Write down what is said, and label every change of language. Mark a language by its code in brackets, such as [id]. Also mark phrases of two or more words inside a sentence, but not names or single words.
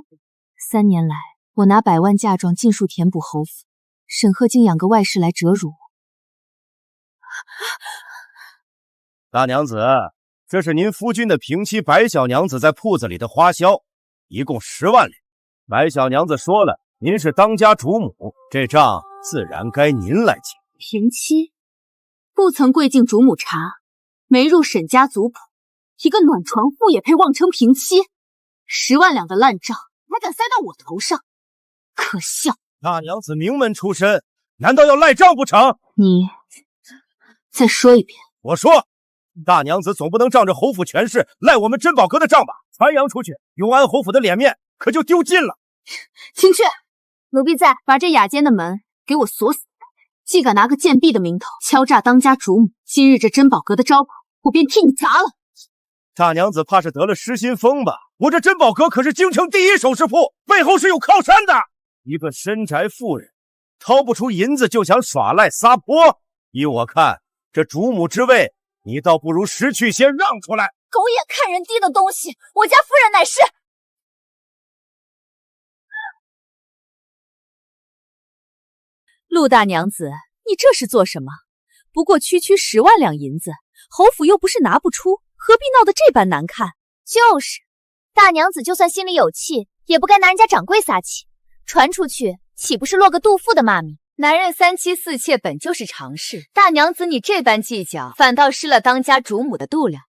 [zh] 3 年來，我拿100萬嫁妝盡數填補侯府，沈赫竟養個外室來折辱我。大娘子，這是您夫君的平妻白小娘子在鋪子裡的花銷，一共10萬兩。白小娘子說了，您是當家主母，這賬自然該您來結。平妻不曾跪敬主母茶，沒入沈家族譜，一個暖床婦也配妄稱平妻？10萬兩的爛賬還敢塞到我頭上，可笑！大娘子名門出身，難道要賴賬不成？你再說一遍。我說，大娘子總不能仗着侯府權勢賴我們珍寶閣的賬吧？傳揚出去，永安侯府的臉面可就丟盡了。青雀，奴婢在，把這雅间的門給我鎖死。既敢拿個賤婢的名頭敲詐當家主母，今日這珍寶閣的招牌，我便替你砸了。大娘子怕是得了失心瘋吧？我這珍寶閣可是京城第1首飾鋪，背後是有靠山的。一個深宅婦人，掏不出銀子就想耍賴撒潑，依我看，這主母之位，你倒不如识趣先讓出來。狗眼看人低的東西，我家夫人乃是…… 陸大娘子，你這是做什麼？不過區10萬兩銀子，侯府又不是拿不出，何必鬧得這般難看？就是，大娘子就算心裡有氣，也不該拿人家掌櫃撒氣，傳出去豈不是落個妒婦的罵名？男人3妻4妾本就是常事，大娘子你這般計較，反倒失了當家主母的度量。